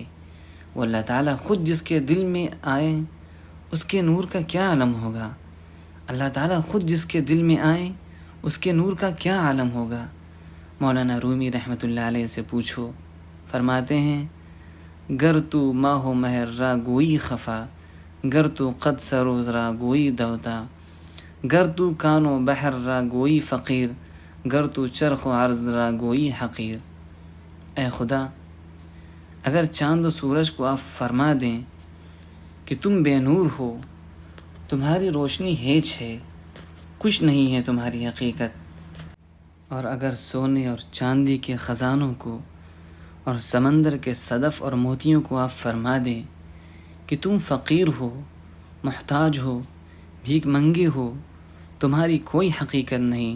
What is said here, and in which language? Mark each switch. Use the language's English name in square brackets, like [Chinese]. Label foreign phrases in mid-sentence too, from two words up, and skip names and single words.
[Urdu] وہ اللہ تعالیٰ خود جس کے دل میں آئے اس کے نور کا کیا عالم ہوگا۔ اللہ تعالیٰ خود جس کے دل میں آئے اس کے نور کا کیا عالم ہوگا۔ مولانا رومی رحمۃ اللہ علیہ سے پوچھو، فرماتے ہیں [Persian] گر تو ماہ و مہر را گوئی خفا، گر تو قد سروز را گوئی دوتا، گر تو کان و بحر را گوئی فقیر، گر تو چرخ و عرض را گوئی حقیر۔ [Urdu] اے خدا، اگر چاند و سورج کو آپ فرما دیں کہ تم بے نور ہو، تمہاری روشنی ہیچ ہے، کچھ نہیں ہے تمہاری حقیقت، اور اگر سونے اور چاندی کے خزانوں کو اور سمندر کے صدف اور موتیوں کو آپ فرما دیں کہ تم فقیر ہو، محتاج ہو، بھیک منگے ہو، تمہاری کوئی حقیقت نہیں۔